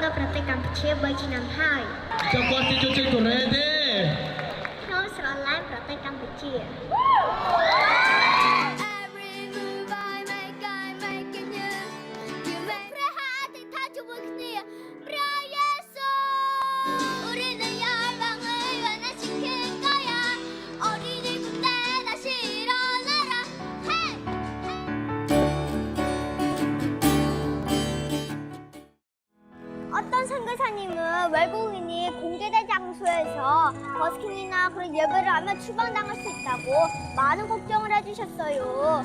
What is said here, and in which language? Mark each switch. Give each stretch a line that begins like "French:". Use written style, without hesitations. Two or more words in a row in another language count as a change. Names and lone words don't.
Khmer: ប្រទេសកម្ពុជា3ឆ្នាំហើយ ចាំគាត់ជាជនជាតិកូរ៉េទេ ខ្ញុំស្រឡាញ់ប្រទេសកម្ពុជា
English: Every move I make it new You make
Khmer: ព្រះហាអធិដ្ឋានជាមួយគ្នាព្រះយេស៊ូវ
Korean: 우리는 열방을 원하시는 거야 어린이 군대 다시 일어나라
English: Hey!
Korean: 어떤 선교사님은 외국인이 공개된 장소에서 버스킹이나 그런 예배를 하면 추방당할 수 있다고 많은 걱정을 해주셨어요.